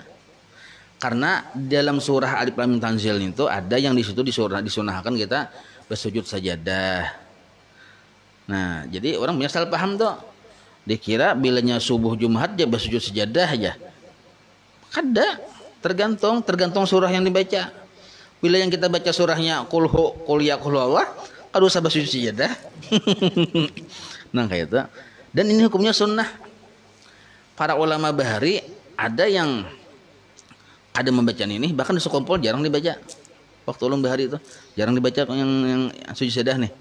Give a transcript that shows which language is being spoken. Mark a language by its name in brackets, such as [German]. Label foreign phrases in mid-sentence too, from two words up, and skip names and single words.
[Indonesian] Karena dalam surah Alif Lam Mim Tanzil itu ada yang di situ disunahkan kita bersujud sajadah. Nah, jadi orang punya salah paham tuh. Dikira bilanya subuh Jumat dia bersujud sajadah aja. Kada, tergantung surah yang dibaca. Bila yang kita baca surahnya qul ya qul Allah, [Banjar] kada usah bersujud sajadah. [Indonesian] Nah, kayak itu. Dan ini hukumnya sunnah. Para ulama bahari ada yang ada membaca ini, bahkan di sekumpul jarang dibaca. [Banjar] Waktu ulun bahari itu jarang dibaca yang sujud sajadah nih.